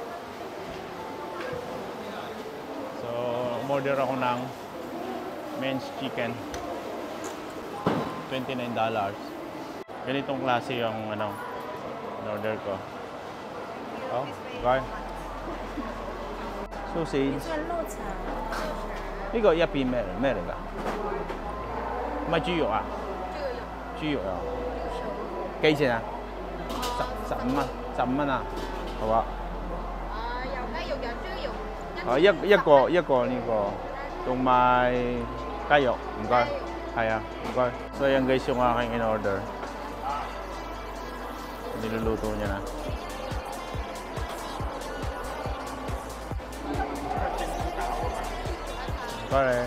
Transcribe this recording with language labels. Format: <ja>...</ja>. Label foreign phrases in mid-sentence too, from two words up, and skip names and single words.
<tl>So, umorder ako ng</tl> <en>minced chicken.</en> <tl>$29. Ganitong klase yung in-order ko.</tl> <en>Oh, okay. Sausage.</en> <yue>呢個一片咩嚟㗎？唔係豬肉啊？豬肉啊？幾錢啊？15蚊，15蚊啊？好啊。有雞肉有豬肉。一個呢個，同埋雞肉，唔該。係啊，唔該。</yue> <tl>So yan guys yung aking in-order. Niluluto niya na. Okay.</tl>